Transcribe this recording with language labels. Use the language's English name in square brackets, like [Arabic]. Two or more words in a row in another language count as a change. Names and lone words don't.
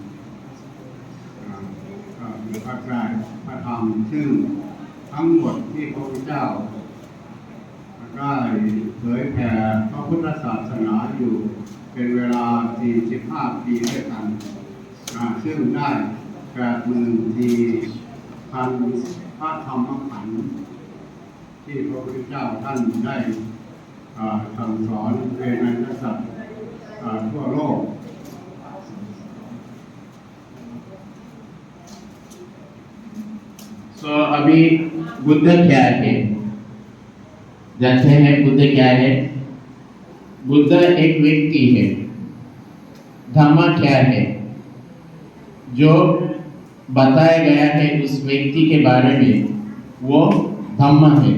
[Thai] ก็มีพระไตรพระธรรมซึ่งทั้งหมดที่พระพุทธเจ้าได้เผยแผ่พระพุทธศาสนาอยู่เป็นเวลา45 ปีด้วยกันซึ่งได้84,000 พระธรรมขันธ์ที่พระพุทธเจ้าท่านได้สั่งสอนเวไนยสัตว์ทั่วโลก [Hindi] सो अभी बुद्ध क्या है, जानते हैं बुद्ध क्या है? बुद्ध एक व्यक्ति है धम्म क्या है, जो बताया गया है उस व्यक्ति के बारे में, वो धम्म है।